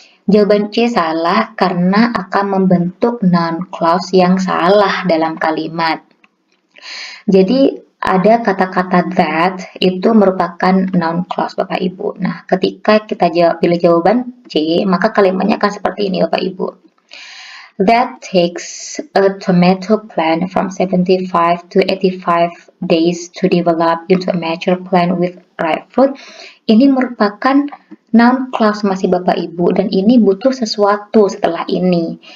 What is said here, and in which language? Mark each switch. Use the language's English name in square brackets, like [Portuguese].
[Indonesian] Jawaban C salah karena akan membentuk noun clause yang salah dalam kalimat. Jadi ada kata-kata that itu merupakan noun clause Bapak Ibu. Nah, ketika kita pilih jawaban C, maka kalimatnya akan seperti ini Bapak Ibu. [English] That takes a tomato plant from 75 to 85 days to develop into a mature plant with ripe fruit. [Indonesian] Ini merupakan noun clause masih Bapak Ibu, dan ini butuh sesuatu setelah ini.